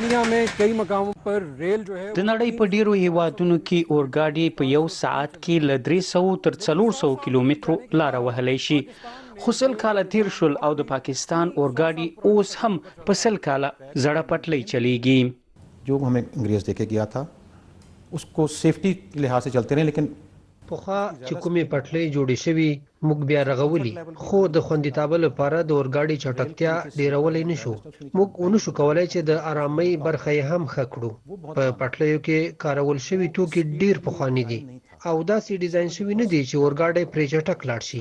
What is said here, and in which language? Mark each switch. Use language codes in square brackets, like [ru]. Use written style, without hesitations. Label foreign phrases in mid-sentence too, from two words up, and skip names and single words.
[ur] میں کئی مقاموں پر ریل جو ہے [ps] د نړۍ په ډیرو هیوادونو کې اورګاډي په یو ساعت کې له 300 تر 400 کیلومترو لار وهلی شي. خو سل کاله تیر شول او د پاکستان اورګاډي اوس هم په سل کاله زړه پټلۍ چلیږي. [ur] جو ہمیں انگریز دے کے گیا تھا اس کو سیفٹی کے لحاظ سے چلتے رہے، لیکن [ps] پخوا چې کومې پټلۍ جوړې شوي موږ بیا رغولي، خو د خوندیتابه لپاره د اورګاډي چټکتیا ډیرولی نشو. موږ ونشو کولای چې د آرامۍ برخه یې هم ښه کړو. په پټلیو کې کارول شوي توکي ډیر پخواني دي او داسې ډیزاین شوي نه دي چې اورګاډی پرې چټک لاړ شي.